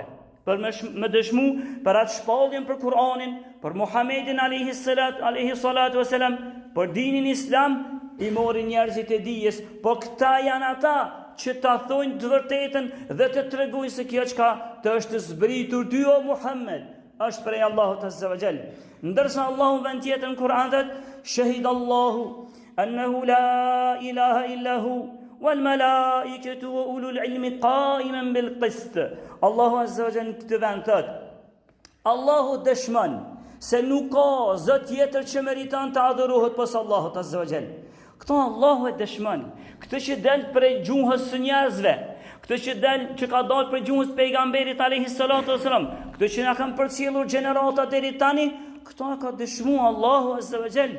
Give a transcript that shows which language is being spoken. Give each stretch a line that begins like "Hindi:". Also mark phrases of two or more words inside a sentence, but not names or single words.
Albanian: Për me dëshmu për atë shpalljen për Kur'anin, për Muhammedin
Arabic: عليه الصلاة والسلام,
Albanian: për dinin islam, i mori njerëzit e dijes, po këta janë ata që ta thojnë të vërtetën dhe të tregojnë se kjo çka të është zbritur ty o Muhammed është prej Allahut
Arabic: عز وجل.
Albanian: Ndërsa Allahu vend tjetër në Kur'an thot:
Arabic: شهد الله أنه لا إله إلا هو والملائكة وأولو العلم قائما بالقسط.
Albanian: Allahu
Arabic: عز وجل
Albanian: këtë vend thot: Allahu dëshmon se nuk ka zot tjetër që meriton të adhurohet pas Allahut
Arabic: عز وجل.
Albanian: Këto Allahu e dëshmon. Këtë që del prej gjuhës së njerëzve, këtë që ka dalë prej gjuhës pejgamberit
Arabic: عليه الصلاة والسلام,
Albanian: këtë që na kanë përcjellur gjenerata deri tani, këto ka dëshmuar Allahu
Arabic: عز وجل.